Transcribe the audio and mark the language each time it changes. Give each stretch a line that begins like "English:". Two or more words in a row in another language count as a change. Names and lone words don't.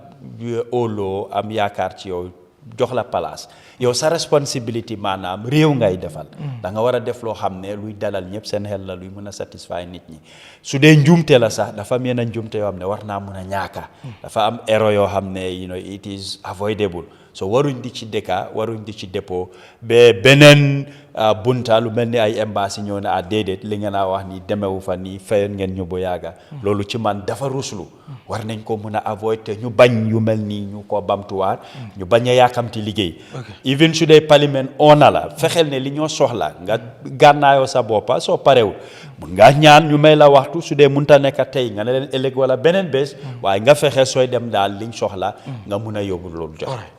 Wolof: óoloo am yaakaar ci yow jox la place yow sa responsibility maanaam réew ngay defal da nga war a def loo xam ne luy dalal ñëpp seen xel la luy mën a satisfy nit ñi su dee njuumte la sax dafa am yenn njuumte yoo xam ne war naa mën a ñaaka dafa am erreur yoo xam ne
English: it is avoidable
Wolof: so waruñ di ci dëkka waruñ di ci dépôt ba beneen bunta lu mel ni ay embassy ñëw ne déedéet li ngeen a wax ni demewu fa nii fayoon ngeen ñu bu yàgga loolu ci man dafa ruslu war nañ ko mën a avoid te ñu bañ yu mel nii ñu ko bamtuwaat ñu bañ a yaakamti liggéey even su dee parlement ona la fexeel ne li ñoo soxla nga gànnaayoo sa boppa soo parewul mun ngaa ñaan ñu may la waxtu su dee munta nekk tey nga ne leen ëllëg wala beneen bés waaye nga fexe sooy dem daal liñ soxla nga mun a yóbbu loolu jox